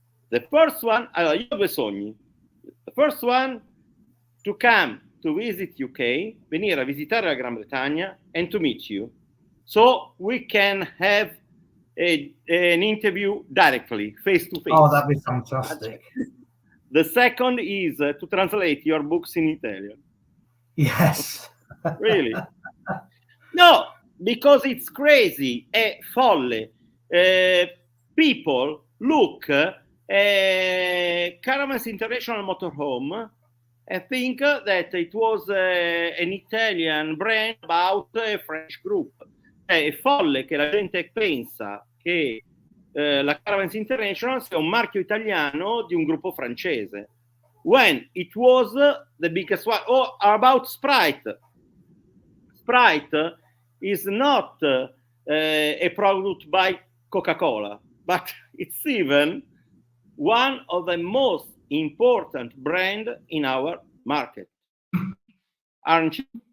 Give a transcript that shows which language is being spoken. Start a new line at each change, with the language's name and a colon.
English: The first one,
Italian: allora, io ho due sogni.
English: The first one, to come to visit UK,
Italian: venire a visitare la Gran Bretagna
English: and to meet you. So we can have an interview directly, face to face. Oh, that'd be fantastic. The second is to translate your books in Italian. Yes. Really? No, because it's crazy,
Italian: è folle.
English: People look Caravans International Motorhome and think that it was an Italian brand about a French group.
Italian: È folle che la gente pensa che la Caravans International sia un marchio italiano di un gruppo francese,
English: when it was the biggest one. Oh, about Sprite. Sprite is not a product by Coca-Cola, but it's even one of the most important brand in our market. Aren't you?